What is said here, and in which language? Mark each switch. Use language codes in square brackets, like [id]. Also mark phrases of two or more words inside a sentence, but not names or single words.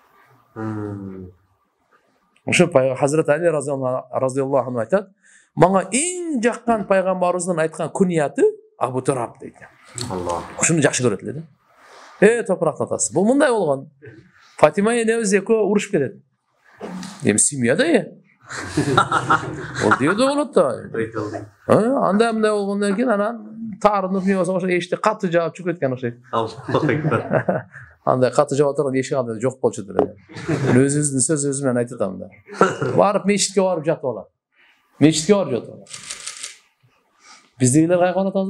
[ky] Ошо Hazret Али [ar] رضي الله عنه [ky] айтат, мага эң жаккан пайгамбарыбыздын айткан күнияты Абу Тураб дейт. Ошону жакшы көрөт эле да. Топурактын атасы. Бул мындай болгон. Фатима энебиз экөө урушуп кетет. Эми семьяда Ол деді болот да. Анда мындай болгондон кийин анан таарынып не болсо ошо эшикти катты жаап чыгып кеткен окшойт. Андай катты жаап турган эшик анда жок болчу деле. Өзүбүздүн сөз өзү менен айтып атам да. Барып мечитке барып жатып алат. Мечитке барып жатып алат. Биздегилер кайка барат азыр?